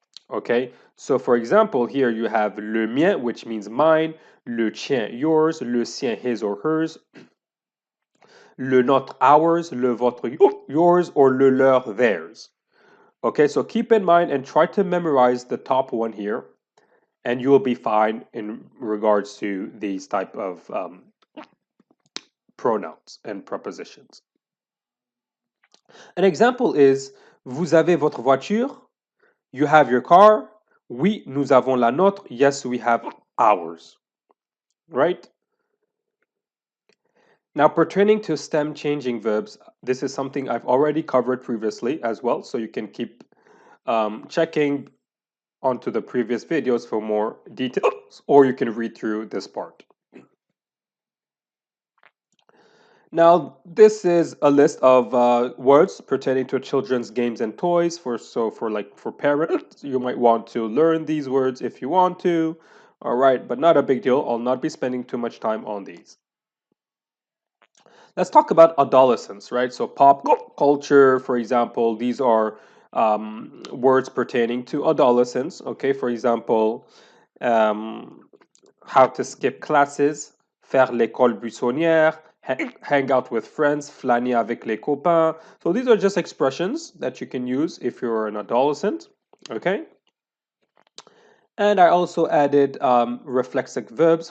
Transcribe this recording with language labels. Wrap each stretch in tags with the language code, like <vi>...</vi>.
<en>Okay, so for example, here you have le mien, which means mine, le tien, yours, le sien, his or hers, le nôtre, ours, le vôtre, yours, or le leur, theirs. Okay, so keep in mind and try to memorize the top one here, and you will be fine in regards to these type of pronouns and prepositions. An example is,</en> <fr>vous avez votre voiture?</fr> <en>You have your car?</en> <fr>Oui, nous avons la nôtre.</fr> <en>Yes, we have ours. Right? Now, pertaining to stem changing verbs, this is something I've already covered previously as well, so you can keep checking onto the previous videos for more details, or you can read through this part. Now, this is a list of words pertaining to children's games and toys. For parents, you might want to learn these words if you want to. All right, but not a big deal. I'll not be spending too much time on these. Let's talk about adolescence, right? So pop culture, for example, these are words pertaining to adolescence. Okay, for example, how to skip classes,</en> <fr>faire l'école buissonnière,</fr> <en>hang out with friends,</en> <fr>flâner avec les copains.</fr> <en>So these are just expressions that you can use if you're an adolescent, okay? And I also added reflexive verbs.</en>